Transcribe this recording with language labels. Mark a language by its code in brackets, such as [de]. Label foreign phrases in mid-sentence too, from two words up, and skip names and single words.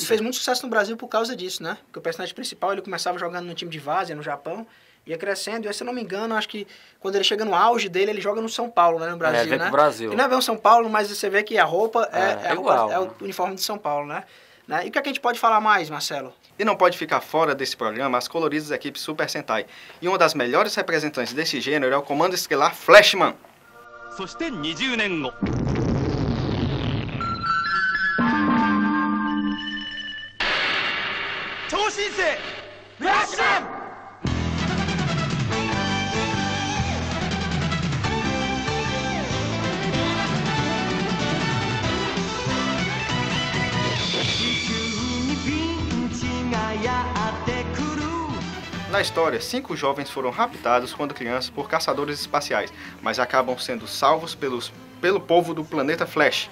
[pt] E fez muito sucesso no Brasil por causa disso, né? Porque o personagem principal, ele começava jogando no time de Várzea, no Japão, ia crescendo, e se eu não me engano, acho que quando ele chega no auge dele, ele joga no São Paulo, né? No Brasil, vem né? pro Brasil. E não é bem o São Paulo, mas você vê que a roupa igual, é o uniforme de São Paulo, né? E o que a gente pode falar mais, Marcelo? E não pode ficar fora desse programa as coloridas equipes Super Sentai. E uma das melhores representantes desse gênero é o Comando Estelar Flashman. [ja] そして20年後超新星フラッシュマン [pt] Na história, 5 jovens foram raptados quando crianças por caçadores espaciais, mas acabam sendo salvos pelo povo do planeta Flash.